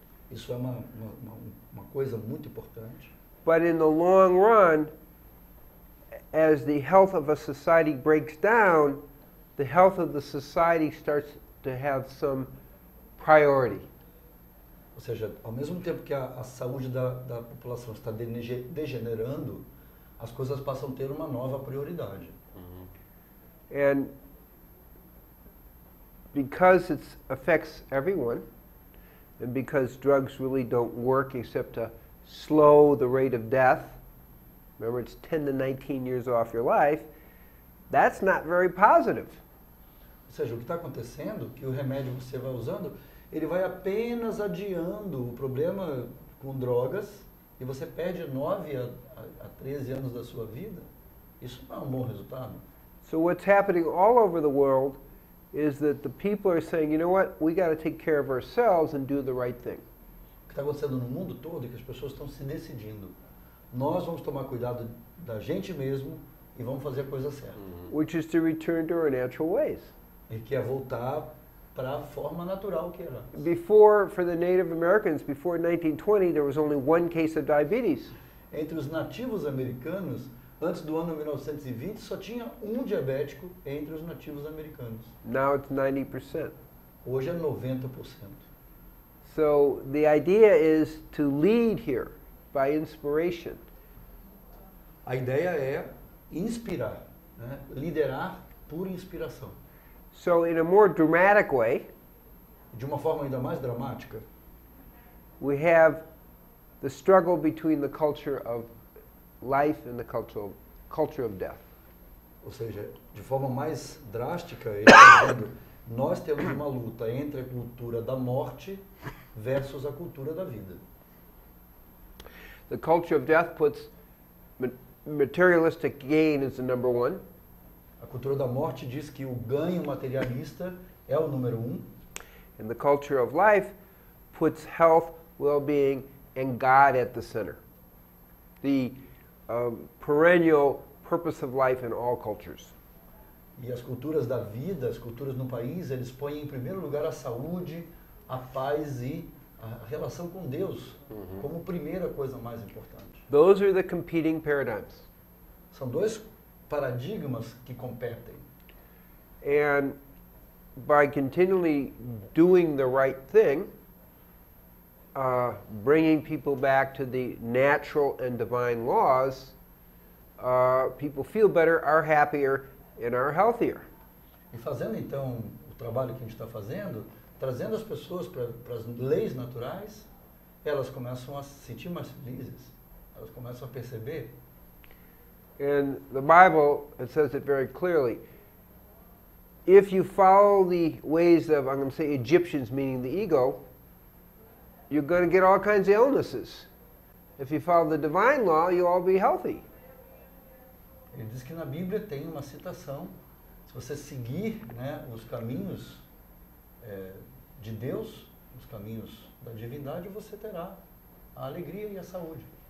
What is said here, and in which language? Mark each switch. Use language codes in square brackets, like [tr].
[pt] Isso é uma coisa muito importante. [en] But in the long run, as the health of a society breaks down, the health of the society starts to have some priority. [pt] Ou seja, ao mesmo tempo que a saúde da população está degenerando, as coisas passam a ter uma nova prioridade. [en] And because it affects everyone, and because drugs really don't work except to slow the rate of death, remember it's 10 to 19 years off your life, that's not very positive. [pt] Ou seja, o que está acontecendo, que o remédio que você vai usando, ele vai apenas adiando o problema com drogas e você perde 9 a 13 anos da sua vida. Isso não é um bom resultado. [en] So what's happening all over the world is that the people are saying, you know what, we got to take care of ourselves and do the right thing. [pt] O que está acontecendo no mundo todo é que as pessoas estão se decidindo. Nós vamos tomar cuidado da gente mesmo e vamos fazer a coisa certa. [en] Which is to return to our natural ways. [pt] E que é voltar para a forma natural que era antes. [en] Before, for the Native Americans, before 1920, there was only one case of diabetes. [pt] Entre os nativos americanos, antes do ano 1920, só tinha um diabético entre os nativos americanos. [en] Now it's 90%. [pt] Hoje é 90%. [en] So the idea is to lead here by inspiration. [pt] A ideia é inspirar, né? Liderar por inspiração. [en] So in a more dramatic way, [pt] De uma forma ainda mais dramática, [en] we have the struggle between the culture of life and the culture of death. [pt] ou seja, de forma mais drástica, ele está dizendo, nós temos uma luta entre a cultura da morte versus a cultura da vida. [en] The culture of death puts materialistic gain as the number one. [pt] A cultura da morte diz que o ganho materialista é o número 1. [en] And the culture of life puts health, well-being, and God at the center. The perennial purpose of life in all cultures. [pt] E as culturas da vida, as culturas no país, eles põem em primeiro lugar a saúde, a paz e a relação com Deus como primeira coisa mais importante. [en] Those are the competing paradigms. [pt] São dois paradigmas que competem. [en] And by continually doing the right thing, bringing people back to the natural and divine laws, people feel better, are happier, and are healthier. [pt] E fazendo então o trabalho que a gente está fazendo, trazendo as pessoas para as leis naturais, elas começam a se sentir mais felizes, elas começam a perceber. [en] In the Bible, it says it very clearly. If you follow the ways of, I'm going to say Egyptians, meaning the ego, you're going to get all kinds of illnesses. If you follow the divine law, you'll all be healthy. [pt] Ele diz que na Bíblia tem uma citação, se você seguir, né, os caminhos de Deus, os caminhos da divindade, você terá a alegria e a saúde.